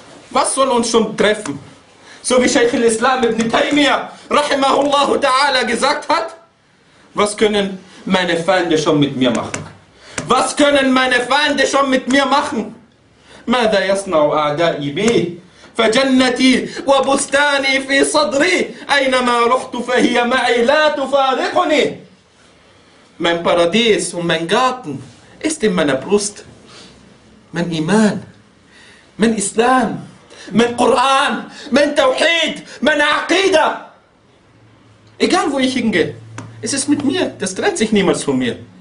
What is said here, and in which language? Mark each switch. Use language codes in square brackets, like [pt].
[de] Was soll uns schon treffen? So wie Sheikh al-Islam ibn Taymiyyah rahimahullah ta'ala gesagt hat, was können meine Feinde schon mit mir machen? Was können meine Feinde schon mit mir machen? [ar] Mada yasna'u a'da'i bi? فجنتي وبستاني في صدري أينما رحت فهي معي لا تفارقني. [de] Mein Paradies und mein Garten ist in meiner Brust. Mein Iman, mein Islam, mein Koran, mein Tauhid, mein Aqida. Egal wo ich hingehe, es ist mit mir, das trennt sich niemals von mir.